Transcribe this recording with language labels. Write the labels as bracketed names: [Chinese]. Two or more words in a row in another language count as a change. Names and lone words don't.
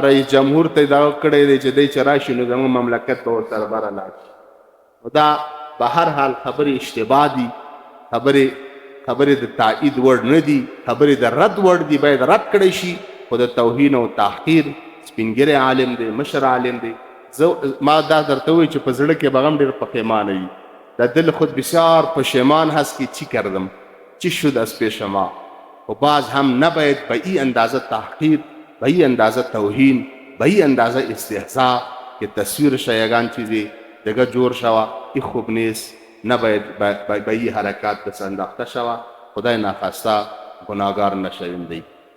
[Pashto] رئیس جمهور ته دغه کړی دی چې دی چې راشي نو زموږ مملکت به ورسره بره لاړ شي نو دا به هر حال خبرې اشتباه دي خبرې د تایید وړ نه دي خبرې د رد وړ دي باید رد کړی شي خو د توهین او تحقیر سپینګیری عالم دی مشر عالم دی ما دا درته وایي چې په زړه کې به غم ډېر پښیمانه وي [Persian] در دل خود بسیار پشیمان هست که چی کردم چی شد از پیش ما و باز هم نباید به این اندازه تحقیر به این اندازه توهین به این اندازه استهزاء که تصویر شایگان چیزی دیگه جور شوه این خوب نیست نباید به این حرکات دست انداخته شوه خدای نخواسته گناهگار نشویم دی